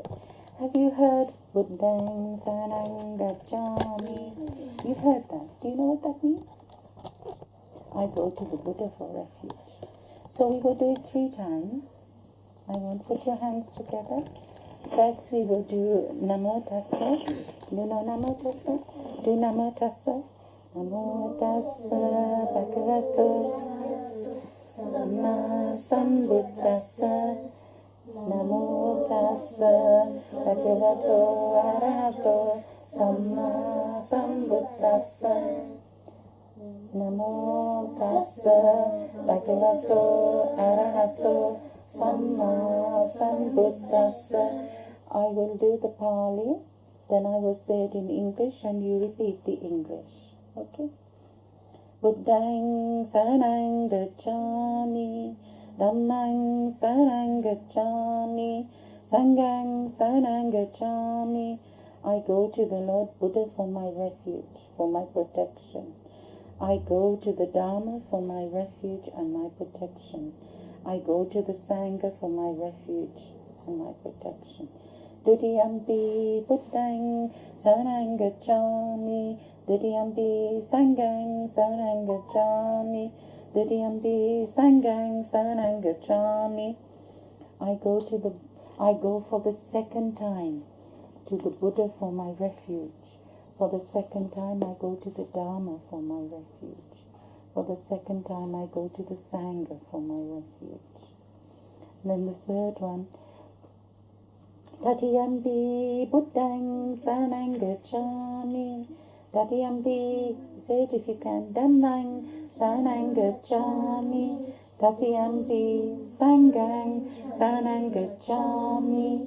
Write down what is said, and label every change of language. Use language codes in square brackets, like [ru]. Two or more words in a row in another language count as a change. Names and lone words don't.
[en] Have you heard [pi] Buddhang Saranang Gacchami? [en] You've heard that. Do you know what that means? I go to the Buddha for refuge. So we will do it 3 times. I want put your hands together. First we will do [pi] Namo Tassa. [en] You know [pi] Namo Tassa? [en] Do [pi] Namo Tassa. Namo Tassa Bhagavato Samma Sambuddhassa. Namo Tassa Bhagavato Arahato Samma Sambuddhassa. Namo Tassa Bhagavato Arahato Samma Sambuddhassa. [en] I will do the Pali, then I will say it in English and you repeat the English. Okay? [pi] Buddhang Saranang Gacchami, Dhammang Saranang Gacchami, Sanghang Saranang Gacchami. [en] I go to the Lord Buddha for my refuge, for my protection. I go to the Dharma for my refuge and my protection. I go to the Sangha for my refuge and my protection. [pi] Dutiyampi Buddhang Saranang Gacchami, Dutiyampi Sanghang Saranang Gacchami, Dutiyampi Sanghang Saranang Gacchami. [en] I go for the second time to the Buddha for my refuge. For the second time I go to the Dharma for my refuge. For the second time I go to the Sangha for my refuge. And then the third one, [pi] Tatiyampi Buddhang Saranang Gacchami, Tatiyampi, [en] say it if you can, [pi] Dhammang Saranang Gacchami, Tatiyampi Sanghang Saranang Gacchami.